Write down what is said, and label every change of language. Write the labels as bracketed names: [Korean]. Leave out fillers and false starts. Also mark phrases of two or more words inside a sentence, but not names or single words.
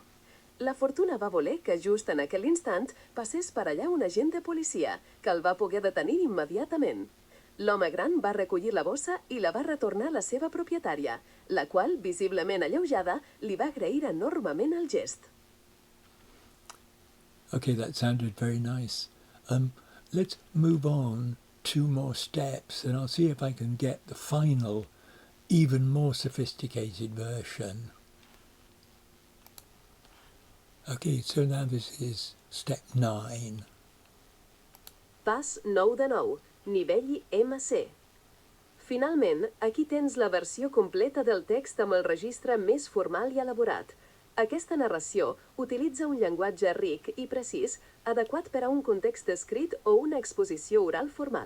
[Catalan] La fortuna va voler que just en aquell instant passés per allà un agent de policia, que el va poder detenir immediatament. L'home gran va recollir la bossa i la va retornar a la seva propietària, la qual, visiblement alleujada, li va agrair enormement el gest. [English] Okay, that sounded very nice. Let's move on 2 more steps and I'll see if I can get the final, even more sophisticated version. Okay, so now this is step 9. [Catalan] Pas 9 de 9, nivell MC. Finalment, aquí tens la versió completa del text amb el registre més formal i elaborat. Aquesta narració utilitza un llenguatge ric i precís, adequat per a un context escrit o una exposició oral formal.